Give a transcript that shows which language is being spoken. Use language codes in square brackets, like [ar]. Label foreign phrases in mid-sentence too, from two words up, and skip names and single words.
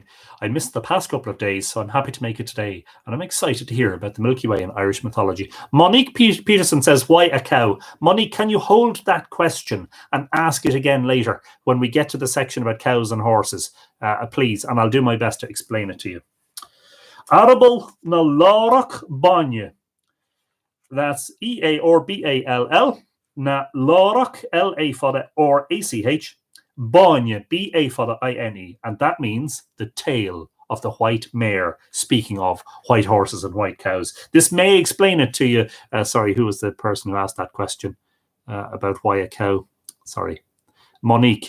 [en] I missed the past couple of days, so I'm happy to make it today. And I'm excited to hear about the Milky Way in Irish mythology. Monique Peterson says, why a cow? Monique, can you hold that question and ask it again later when we get to the section about cows and horses? Please, and I'll do my best to explain it to you. [ga] Arable na lárach báine. [en] That's E-A-R-B-A-L-L. [ga] Na lárach, [en] L-A for or A-C-H. Báine, B-A for the I-N-E, and that means the tail of the white mare, speaking of white horses and white cows. This may explain it to you. Sorry, who was the person who asked that question about why a cow? Sorry, Monique.